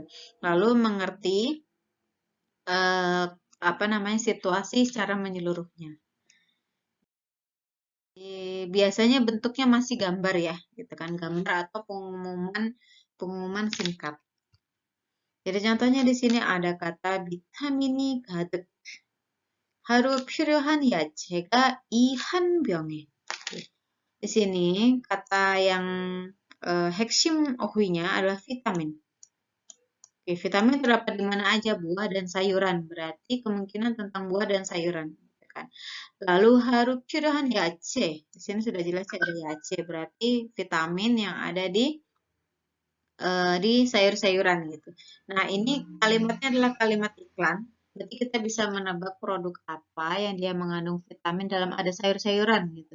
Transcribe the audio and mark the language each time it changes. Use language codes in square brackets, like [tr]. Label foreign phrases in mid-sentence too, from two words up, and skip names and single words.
[id] Lalu mengerti uh, apa namanya situasi secara menyeluruhnya. Biasanya bentuknya masih gambar ya, gitu kan, gambar atau pengumuman pengumuman singkat. Jadi contohnya di sini ada kata [ko] 비타민이 가득. 하루 필요한 야채가 이 한 병에. [id] Di sini kata yang [ko] 핵심 어휘 [id] nya adalah vitamin. Oke, vitamin terdapat di mana aja, buah dan sayuran. Berarti kemungkinan tentang buah dan sayuran. Gitu kan. Lalu harus [ko] 필요한 야채. [id] Di sini sudah jelas ada yace, berarti vitamin yang ada di sayur-sayuran gitu. Nah, ini kalimatnya adalah kalimat iklan. Berarti kita bisa menebak produk apa yang dia mengandung vitamin dalam ada sayur-sayuran gitu.